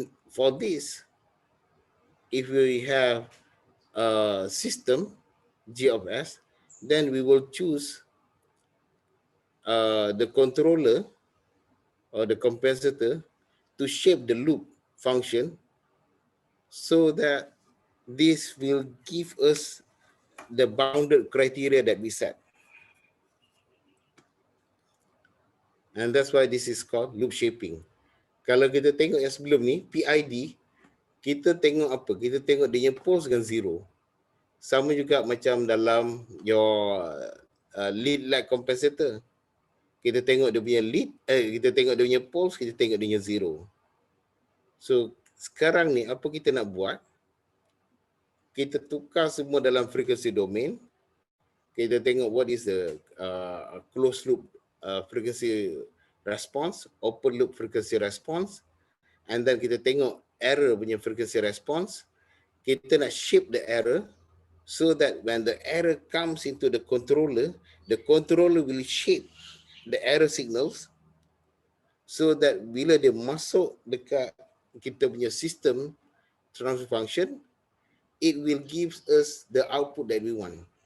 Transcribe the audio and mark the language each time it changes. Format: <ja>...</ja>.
<en>For this, if we have a system G of S, then we will choose the controller or the compensator to shape the loop function so that this will give us the bounded criteria that we set. And that's why this is called loop shaping.</en> <ms>Kalau kita tengok yang sebelum ni, PID, kita tengok apa? Kita tengok dia punya poles dengan zero. Sama juga macam dalam</ms> <en>your lead lag compensator.</en> <ms>Kita tengok dia punya lead, kita tengok dia punya poles, kita tengok dia punya zero. So sekarang ni apa kita nak buat? Kita tukar semua dalam frequency domain. Kita tengok</ms> <en>what is the closed loop frequency response, open loop frequency response, and then</en> <ms>kita tengok error punya</ms> <en>frequency response.</en> <ms>Kita nak</ms> <en>shape the error so that when the error comes into the controller will shape the error signals so that</en> <ms>bila dia masuk dekat kita punya</ms> <en>system transfer function, it will give us the output that we want.</en>